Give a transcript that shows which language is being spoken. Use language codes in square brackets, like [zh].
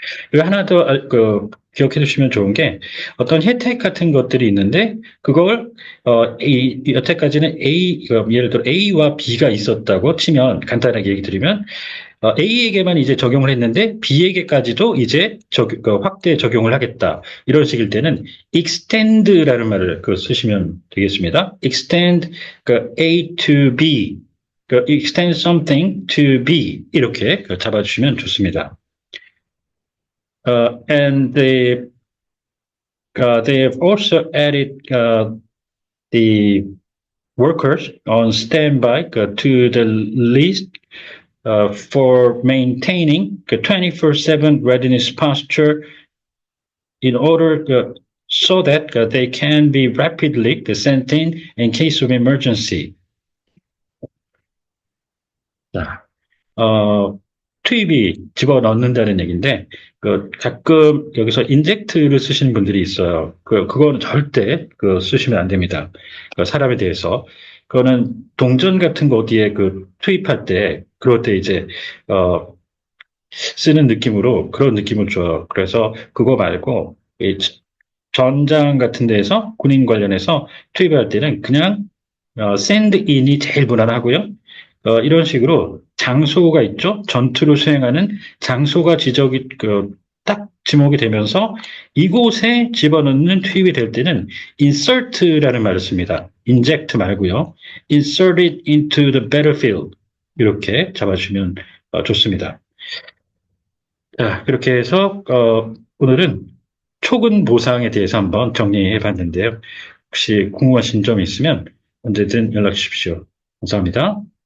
[ko] 그리고 하나 더 기억해 두시면 좋은 게, 어떤 혜택 같은 것들이 있는데 그걸 여태까지는 예를 들어 A와 B가 있었다고 치면, 간단하게 얘기 드리면 A에게만 이제 적용을 했는데 B에게까지도 이제 확대 적용을 하겠다. 이런 식일 때는 extend라는 말을 쓰시면 되겠습니다. [en] extend A to B, extend something to B [ko] 이렇게 잡아주시면 좋습니다. [en] And they have also added the workers on standby to the list for maintaining the 24/7 readiness posture in order so that they can be rapidly sent in case of emergency. [ko] 투입이 집어넣는다는 얘기인데, 가끔 여기서 인젝트를 쓰시는 분들이 있어요. 그거는 절대 쓰시면 안 됩니다. 사람에 대해서. 그거는 동전 같은 거 어디에 투입할 때, 그럴 때 이제, 쓰는 느낌으로, 그런 느낌을 줘요. 그래서 그거 말고, 전장 같은 데에서 군인 관련해서 투입할 때는 그냥, [en] send in [ko] 이 제일 무난하고요. 이런 식으로 장소가 있죠. 전투를 수행하는 장소가 지적이 딱 지목이 되면서 이곳에 집어넣는 투입이 될 때는 insert라는 말을 씁니다. inject 말고요. [en] insert it into the battlefield [ko] 이렇게 잡아주면 좋습니다. 자, 그렇게 해서 오늘은 초근 보상에 대해서 한번 정리해 봤는데요. 혹시 궁금하신 점이 있으면 언제든 연락 주십시오. 감사합니다.